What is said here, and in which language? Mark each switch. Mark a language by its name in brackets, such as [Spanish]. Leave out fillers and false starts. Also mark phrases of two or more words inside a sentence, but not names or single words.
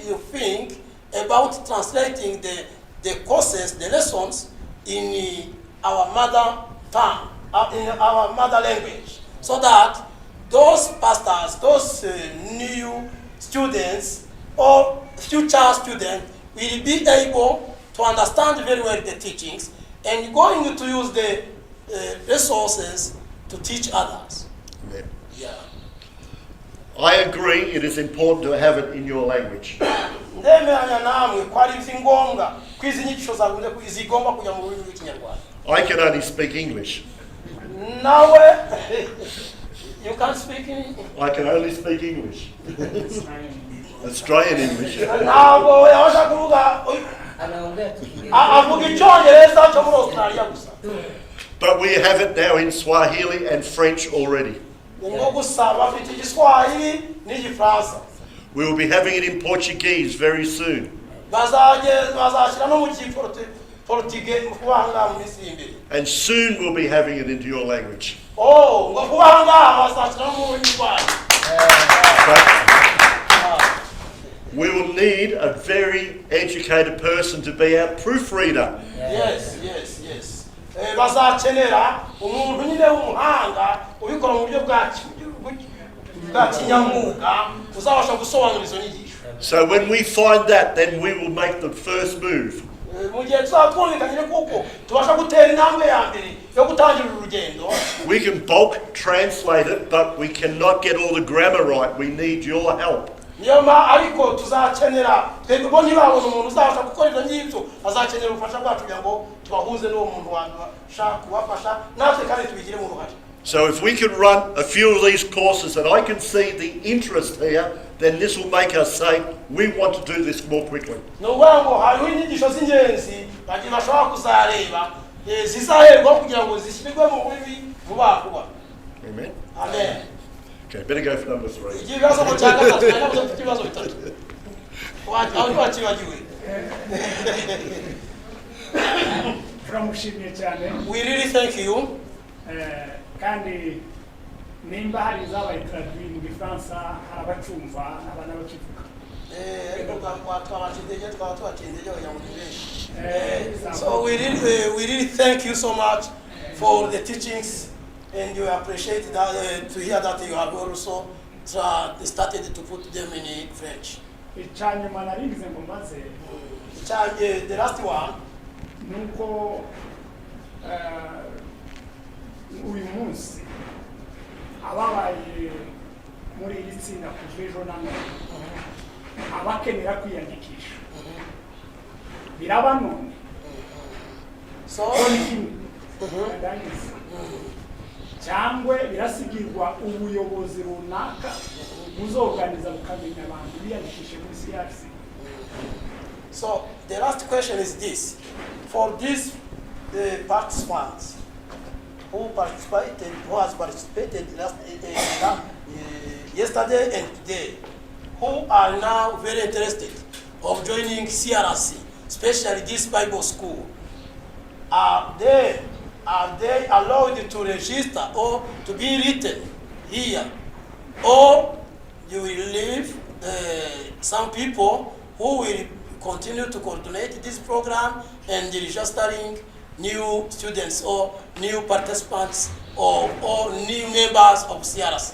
[English] you think about translating the courses, the lessons in our mother tongue, in our mother language, so that those pastors, those new students or future students will be able to understand very well the teachings and going to use the resources to teach others. Yeah. Yeah. I agree it is important to have it in your language. [Kinyarwanda] Ndemeranya namwe ko ari ngombwa ko izi nyigisho zigomba kujya mu rurimi rw'ikinyarwanda. [English] I can only speak English. Nawe you can speak in I can only speak English. Australian English. [Kinyarwanda] ntabwo yabasha kuvuga avuga icyongereza cyo muri Australia gusa. [English] But we have it now in Swahili and French already. [Kinyarwanda] Ngo gusa bafite igiswahili n'igifaransa. [English] We will be having it in Portuguese very soon. [Kinyarwanda] bazashyira no mu Portuguese kubanga mu minsi imbere. [English] And soon we'll be having it into your language. [Kinyarwanda] Oh, ngo kubanga bazashyira no mu rurimi rwanyu. [English] We will need a very educated person to be our proofreader. Yes. [Kinyarwanda] Bazakenera umuntu nyine w'umuhanga ubikora mu buryo bwa kinyamwuga uzabasha gusobanura izo nyigisho. [English] So when we find that, then we will make the first move. [Kinyarwanda] Mu gihe tuzatwumvikanye kuko tubasha gutera intambwe ya mbere yo gutangira urugendo. [English] We can bulk translate it, but we cannot get all the grammar right. We need your help. [Kinyarwanda] Niyoma ariko tuzakenera twebwe bo ntibabona umuntu uzabasha gukora ibyo ngibyo azakenera ubufasha bwacu kugira ngo tubahuze n'uwo muntu washaka kubafasha natwe kandi tubigire mu ruhare. [English] So if we can run a few of these courses and I can see the interest here, then this will make us say, we want to do this more quickly. [Kinyarwanda] Nuvuga ngo hariho inyigisho z'ingenzi bagiye bashobora kuzareba zizaherwa kugira ngo zishyirwe mu bibi vuba vuba. Amen. Amen. [English] Okay, better go for number 3. [Kinyarwanda] Ikibazo mu cya gatatu ntabwo dufite ibibazo bitatu. Aho twakibagiwe. turamushimiye cyane. [English] We really thank you. [Kinyarwanda] Kandi nimba hari izabaye traduit mu Gifaransa hari abacumva abana bakivuga. [English] So we really thank you so much for the teachings, and you appreciate that to hear that you have also started to put them in French. [Kinyarwanda] Icyanyuma naringize ngo maze. [English] The last one. [Kinyarwanda] Nuko uyu munsi ababaye muri iri tsinda kuva ejo na none abakenera kwiyandikisha biraba none so cyangwa birasigirwa ubuyobozi runaka buzoganiza bukamenya abantu biyandikishe muri CRC. [English] So the last question is this: for these participants who has participated yesterday and today, who are now very interested of joining CRC, especially this Bible school, are they allowed to register or to be written here, or you will leave some people who will continue to coordinate this program and registering new students or new participants or new members of CRC?